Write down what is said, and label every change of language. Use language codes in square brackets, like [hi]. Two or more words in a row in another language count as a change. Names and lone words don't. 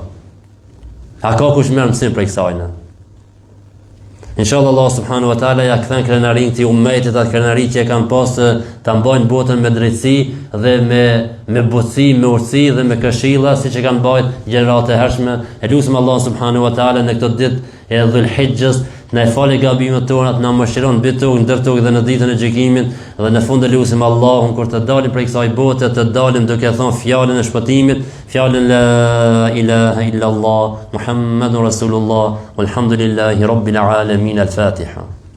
[sq] A ka kush merr mësim për kësaj? Inshallah Allah [ar] سبحانه وتعالى [sq] ja kthen krenarin këtij ummetit, atë krenari që e kanë pas ta mbajnë botën me drejtësi dhe me butësi, me urtësi dhe me këshilla, siç e kanë bajt gjenerat e hershme. E lutem Allah [ar] سبحانه وتعالى [sq] në këtë ditë e Dhul-Hijjës na e falë gabimet tona, na mëshiron mbi tokë, ndër tokë dhe në ditën e gjykimit, dhe në fund e lutem Allahun kur të dalim prej kësaj bote, të dalim duke thënë fjalën e shpëtimit, fjalën [ar] لا إله إلا الله محمد رسول الله والحمد لله رب العالمين. [sq] Al-Fatiha.